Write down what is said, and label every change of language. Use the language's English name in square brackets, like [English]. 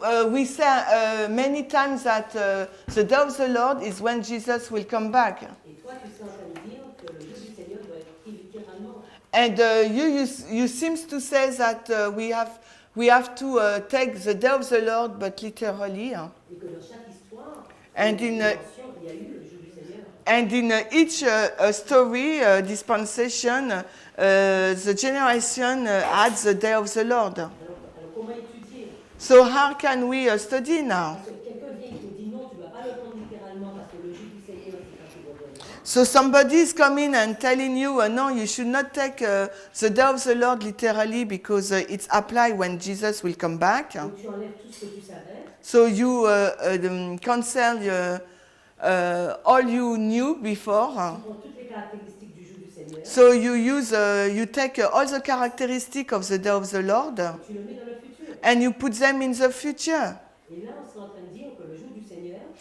[English] We say many times that the day of the Lord is when Jesus will come back. [French] Et toi, tu es en train de dire que le jour du Seigneur doit être pris littéralement. [English] And you seems to say that we have to take the day of the Lord, but literally. [French] Et que dans chaque histoire, [English] And [French] il y [English] in [French] a eu le jour du Seigneur. [English] And in each story, dispensation, the generation adds the day of the Lord. [French] Alors comment étudier? [English] So how can we study now? [French] Parce que quelqu'un vient et te dit non, tu ne vas pas le prendre littéralement parce que le jour du Seigneur, c'est quand tu reviendras. [English] So somebody is coming and telling you, no, you should not take the day of the Lord literally because it's applied when Jesus will come back. [French] Donc tu enlèves tout ce que tu savais. [English] So you cancel all you knew before. [French] Tu prends toutes les caractéristiques du jour du Seigneur. [English] So you take all the characteristics of the day of the Lord [French] Tu le mets dans le futur. [English] and you put them in the future. [French] Et là, on serait en train de dire que le jour du Seigneur,